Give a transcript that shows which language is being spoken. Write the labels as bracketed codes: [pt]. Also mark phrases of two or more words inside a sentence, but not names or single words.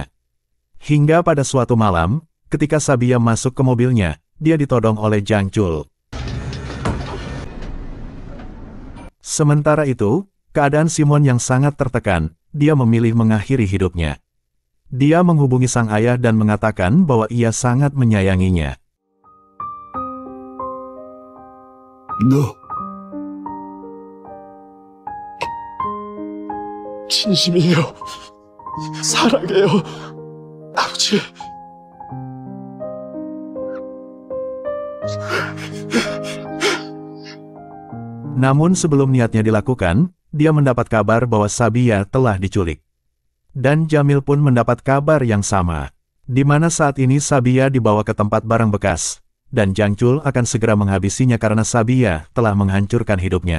[id] Hingga pada suatu malam, ketika Sabiya masuk ke mobilnya, dia ditodong oleh Jang Chul. Sementara itu, keadaan Simon yang sangat tertekan, dia memilih mengakhiri hidupnya. Dia menghubungi sang ayah dan mengatakan bahwa ia sangat menyayanginya. [ko] 너 진심이에요. 사랑해요. 아버지. [id] Namun sebelum niatnya dilakukan, dia mendapat kabar bahwa Sabiya telah diculik. Dan Jamil pun mendapat kabar yang sama, di mana saat ini Sabiya dibawa ke tempat barang bekas, dan Jang Chul akan segera menghabisinya karena Sabiya telah menghancurkan hidupnya.